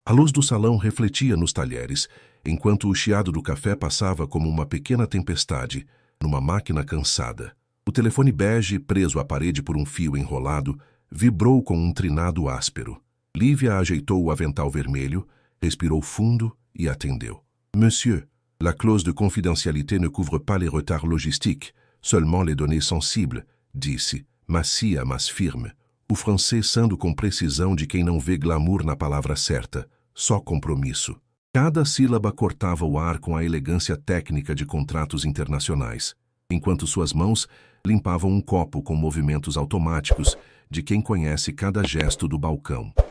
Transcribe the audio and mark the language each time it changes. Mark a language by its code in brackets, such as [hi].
[pt] A luz do salão refletia nos talheres, enquanto o chiado do café passava como uma pequena tempestade, numa máquina cansada. O telefone bege, preso à parede por um fio enrolado, vibrou com um trinado áspero. Lívia ajeitou o avental vermelho, respirou fundo e atendeu. [fr] Monsieur, la clause de confidentialité ne couvre pas les retards logistiques, seulement les données sensibles, [pt] disse, macia, mas firme. O francês sando com precisão de quem não vê glamour na palavra certa, só compromisso. Cada sílaba cortava o ar com a elegância técnica de contratos internacionais, enquanto suas mãos limpavam um copo com movimentos automáticos de quem conhece cada gesto do balcão.